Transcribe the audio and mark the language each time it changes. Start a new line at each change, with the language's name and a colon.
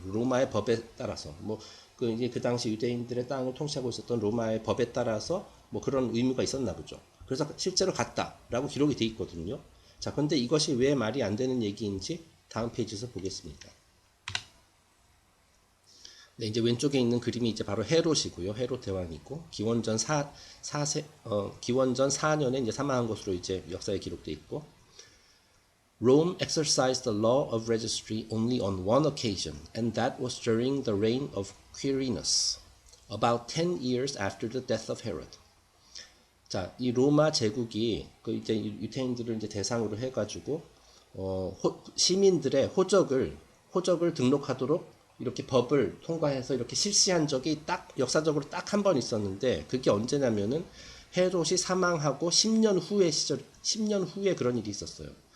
Korean: 로마의 법에 따라서, 이제 그 당시 유대인들의 땅을 통치하고 있었던 로마의 법에 따라서 그런 의무가 있었나 보죠. 그래서 실제로 갔다라고 기록이 돼 있거든요. 자, 그런데 이것이 왜 말이 안 되는 얘기인지 다음 페이지에서 보겠습니다. 네, 이제 왼쪽에 있는 그림이 이제 바로 헤롯이고요. 헤롯 대왕이고 기원전 4년에 이제 사망한 것으로 이제 역사에 기록돼 있고
English: Rome exercised the law of registry only on one occasion, and that was during the reign of Quirinus, about 10 years after the death of Herod.
Korean: 자, 이 로마 제국이 이제 유태인들을 이제 대상으로 해가지고 시민들의 호적을 등록하도록 이렇게 법을 통과해서 이렇게 실시한 적이 역사적으로 딱 한 번 있었는데 그게 언제냐면은 헤롯이 사망하고 10년 후에 그런 일이 있었어요.